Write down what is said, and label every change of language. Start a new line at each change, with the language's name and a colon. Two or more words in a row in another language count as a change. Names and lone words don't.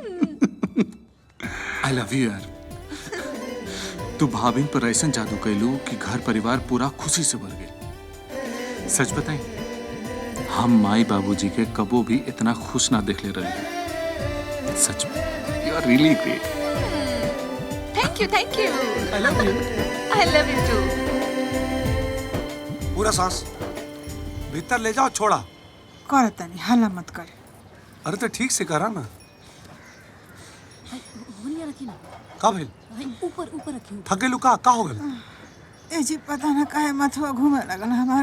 English: I love you यार।
Bhojpuri: तू भाभिन पर ऐसा जादू कैलू कि घर परिवार पूरा खुशी से भर गए। सच बताई, हम माई बाबूजी के कबो भी इतना खुश ना देख ले रहे। सच में
English: you are really great. thank you I love you. I love you too.
Bhojpuri: पूरा सांस भीतर ले जाओ, छोड़ा। कर तनी हल्ला मत कर। अरे तो ठीक से करा ना। रखी ना का भेल? ऊपर रखी। थकेलू का हो गल? ए जी पता ना काहे माथवा घूमे लगल हमार।